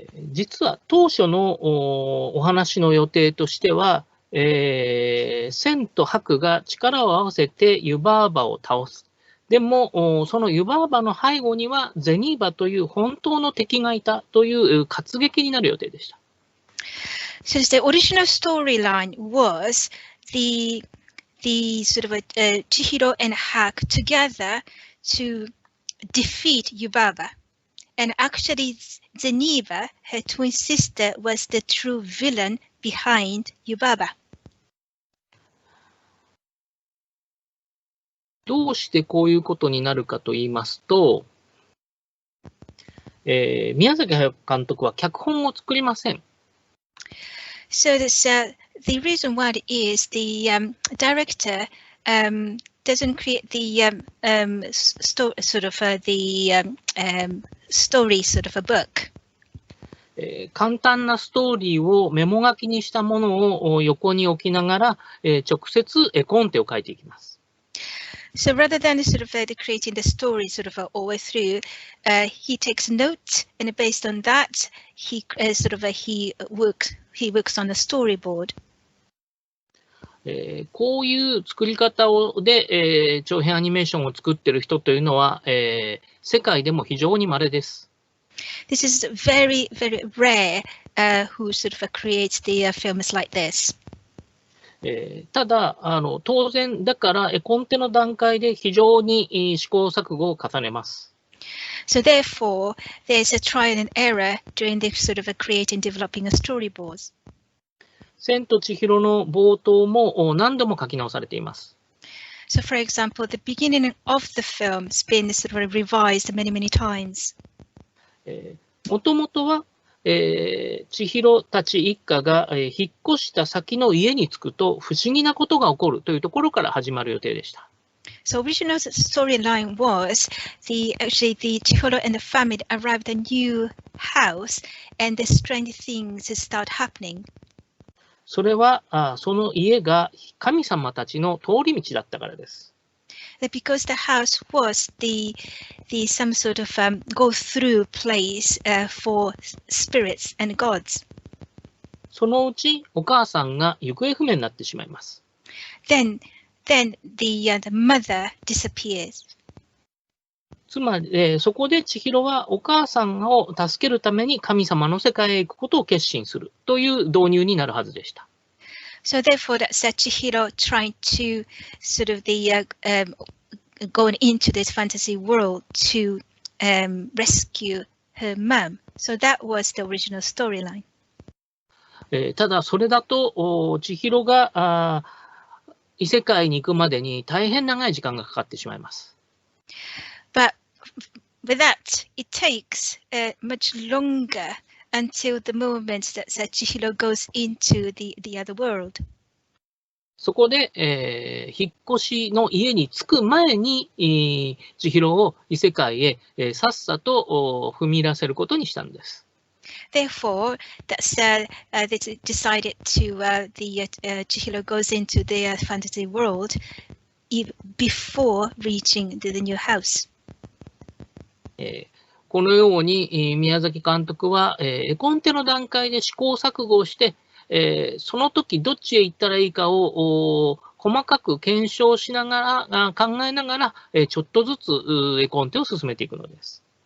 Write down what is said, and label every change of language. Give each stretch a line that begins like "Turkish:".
Japanese: 実は当初のお話の予定としては、千と白が力を合わせて湯婆婆を倒す。でも、その湯婆婆の背後にはゼニーバという本当の敵がいたという活劇になる予定でした。
English: So the original storyline was the sort of Chihiro and Hak together to defeat Yubaba. And actually, Zeniba, her twin sister, was the true villain behind Yubaba.
Japanese: どうしてこういうことになるかと言いますと、宮崎駿監督は脚本を作りません。
English: So the reason why is the director doesn't create the story sort of a book.
Japanese: 簡単なストーリーをメモ書きにしたものを横に置きながら、直接絵コンテを書いていきます。
English: So rather than sort of creating the story sort of all the way through, he takes notes, and based on that, he works on the storyboard.
Japanese: こういう作り方で、長編アニメーションを作っている人というのは、世界でも非常に稀です。
English: This is very, very rare who sort of creates the films like this.
Japanese: ただ当然だから絵コンテの段階で非常に試行錯誤を重ねます。
English: So therefore, there's a trial and error during the sort of creating, developing a storyboards.
Japanese: 千と千尋の冒頭も何度も書き直されています。
English: So for example, the beginning of the film has been sort of revised many, many times.
Japanese: もともとは千尋たち一家が引っ越した先の家に着くと不思議なことが起こるというところから始まる予定でした。
English: So original storyline was the Chihiro and the family arrived at a new house and the strange things start happening.
Japanese: それはその家が神様たちの通り道だったからです。
English: Because the house was the some sort of go through place for spirits and gods.
Japanese: そのうちお母さんが行方不明になってしまいます。
English: Then the mother disappears.
Japanese: つまり、そこで千尋はお母さんを助けるために神様の世界へ行くことを決心するという導入になるはずでした。
English: So therefore, that's Chihiro trying to sort of going into this fantasy world to rescue her mom. So that was the original storyline.
Japanese: ただそれだと千尋が異世界に行くまでに大変長い時間がかかってしまいます。
English: But with that, it takes much longer until the moment that Chihiro goes into the other world.
Japanese: そこで、引っ越しの家に着く前に千尋を異世界へ、さっさと踏み入らせることにしたんです。
English: Therefore, that's they decided to Chihiro goes into the fantasy world before reaching the new house.
Japanese: このように宮崎監督は絵コンテの段階で試行錯誤をして、その時どっちへ行ったらいいかを細かく検証しながら考えながらちょっとずつ絵コンテを進めていくのです。